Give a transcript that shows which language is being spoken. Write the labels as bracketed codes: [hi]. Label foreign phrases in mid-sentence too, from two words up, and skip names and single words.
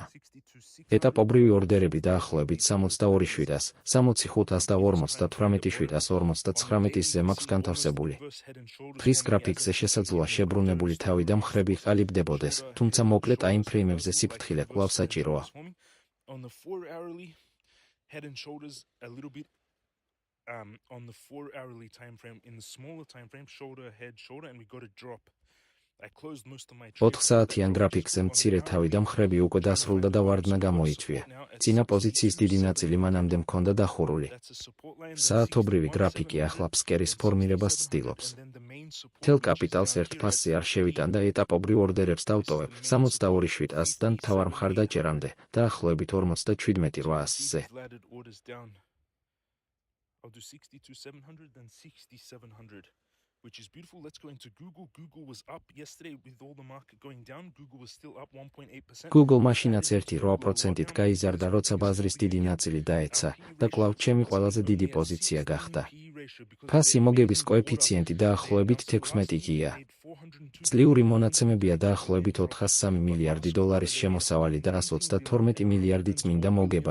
[ka] ეტაპობრივი ორდერები დაახლოებით 62,700, 65,000 და 58,759-ზე მაქვს განთავსებული. დღის გრაფიკზე შესაძლოა შებრუნებული თავი და მხრები ყალიბდებოდეს, თუმცა მოკლე ტაიმფრეიმებზე სიფრთხილე კვლავ საჭიროა. [en] On the 4-hourly time frame, in the smaller time frame, shoulder, head, shoulder, and we got a drop. I closed most of my [ka] 4 საათიან გრაფიკზე მცირე თავი და მხრები უკვე დასრულდა და ვარდნა გამოიწვია. წინა პოზიციის დიდი ნაწილი მანამდე მქონდა დახურული. საათობრივი გრაფიკი ახლა ფსკერის ფორმირებას ცდილობს. თელ კაპიტალს ერთ ფასზე არ შევიტან და ეტაპობრივ ორდერებს დავტოვებ 62,700-დან მთავარ მხარდაჭერამდე, დაახლოებით 57,800-ზე. [en] I'll do 62,700, then 60,700, which is beautiful. Let's go into Google. Google was up yesterday with all the market going down. Google was still up 1.8%. [ka] Google მაშინაც 1.8%-ით გაიზარდა, როცა ბაზრის დიდი ნაწილი დაეცა და კვლავ ჩემი ყველაზე დიდი პოზიცია გახდა. ფასი მოგების კოეფიციენტი დაახლოებით 16-ია. წლიური მონაცემებია დაახლოებით 403 მილიარდი დოლარის შემოსავალი და 132 მილიარდი წმინდა მოგება.